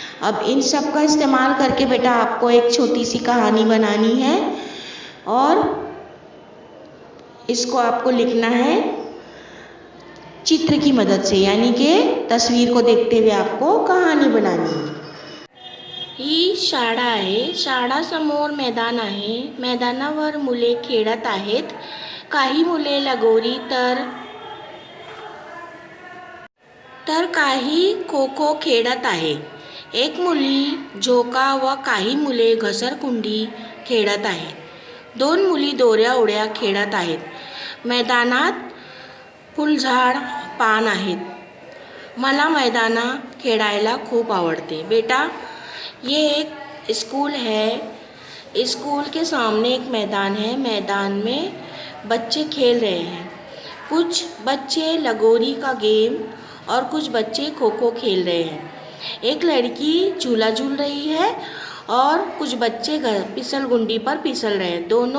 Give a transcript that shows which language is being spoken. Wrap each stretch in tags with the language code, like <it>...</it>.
<hi>अब इन सब का इस्तेमाल करके बेटा आपको एक छोटी सी कहानी बनानी है और इसको आपको लिखना है चित्र की मदद से, यानी कि तस्वीर को देखते हुए आपको कहानी बनानी है।</hi> <mr>ही शाळा आहे। शाळासमोर मैदान आहे। मैदानावर मुले खेळत आहेत। काही मुले लगोरी तर काही खो खो खेळत आहे। एक मुली झोका व काही मुले घसरकुंडी खेळत आहेत। दोन मुली दोऱ्या उड्या खेळत आहेत। मैदानात फुलझाड पान आहेत। मला मैदानात खेळायला खूप आवडते।</mr> <hi>बेटा, ये एक स्कूल है। स्कूल के सामने एक मैदान है। मैदान में बच्चे खेल रहे हैं। कुछ बच्चे लगोरी का गेम और कुछ बच्चे खो खो खेल रहे हैं। एक लड़की झूला झूल रही है और कुछ बच्चे फिसल गुंडी पर फिसल रहे हैं।</hi>